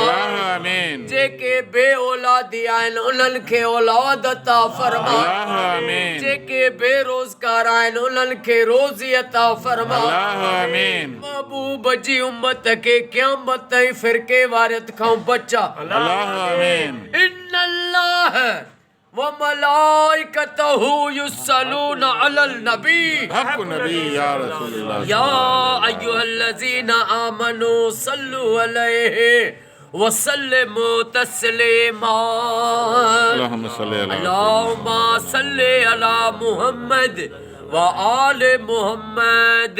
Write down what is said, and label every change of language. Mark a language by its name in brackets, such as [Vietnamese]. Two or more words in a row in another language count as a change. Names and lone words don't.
[Sindhi] जेके बे औलादी आहिनि उन्हनि खे औलाद अता फरमा। जेके बेरोज़गार आहिनि उन्हनि खे रोज़ी अता फरमा। महबूब जी उम्मत खे क़यामत ताईं फ़िरके वारियत खां बचा। [Arabic] إن الله وملائكته يصلون على النبي حق نبي يا رسول الله يا أيها الذين آمنوا صلوا عليه وسلموا تسليما. اللهم صل على محمد وآل محمد.